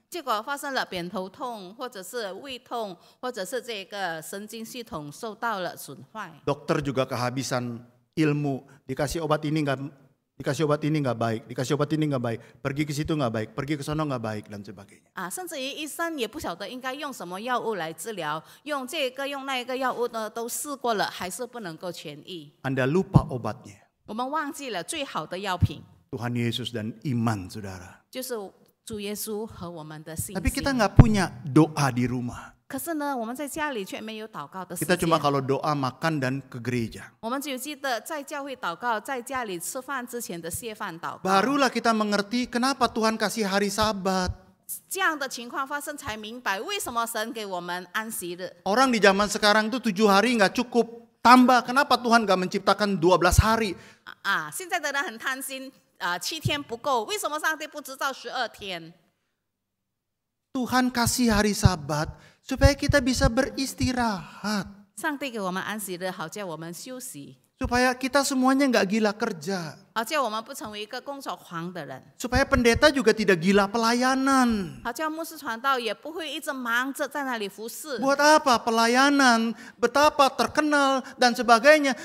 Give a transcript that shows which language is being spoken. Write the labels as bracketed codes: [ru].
[zh] 结果发生了扁头痛，或者是胃痛，或者是这个神经系统受到了损坏。 [id] Dokter juga kehabisan ilmu, dikasih obat ini nggak baik, dikasih obat ini nggak baik, pergi ke situ nggak baik, pergi ke sono nggak baik dan sebagainya. [zh] 啊，甚至于医生也不晓得应该用什么药物来治疗，用这个用那个药物呢，都试过了，还是不能够痊愈。 [id] Anda lupa obatnya. [zh] 我们忘记了最好的药品， [id] Tuhan Yesus dan iman, saudara. [zh] 就是主耶稣和我们的信 [id] Tapi kita [zh] 心。 [id] nggak punya doa di rumah. [zh] 可是呢，我们在家里却没有祷告的时 [id] Kita [zh] 间。 [id] cuma kalau doa makan dan ke gereja. [zh] 我们只有记得在教会祷告，在家里吃饭之前的谢饭祷告。 [id] Barulah kita mengerti kenapa Tuhan kasih hari Sabat. [zh] 这样的情况发生，才明白为什么神给我们安息日。 [id] Orang di zaman sekarang tuh 7 hari nggak cukup. Tambah, kenapa Tuhan nggak menciptakan 12 hari? [zh] 啊，现在的人很贪心啊，7天不够，为什么上帝不制造12天？ [id] Tuhan kasih hari Sabat supaya kita bisa beristirahat. [zh] 上帝给我们安息日，好叫我们休息， [id] Supaya kita semuanya nggak gila kerja. [zh] 好叫我们不成为一个工作狂的人， [id] Supaya pendeta juga tidak gila pelayanan. [zh] 好叫牧师传道也不会一直忙着在那里服侍。 [id] Buat apa pelayanan, betapa terkenal dan sebagainya.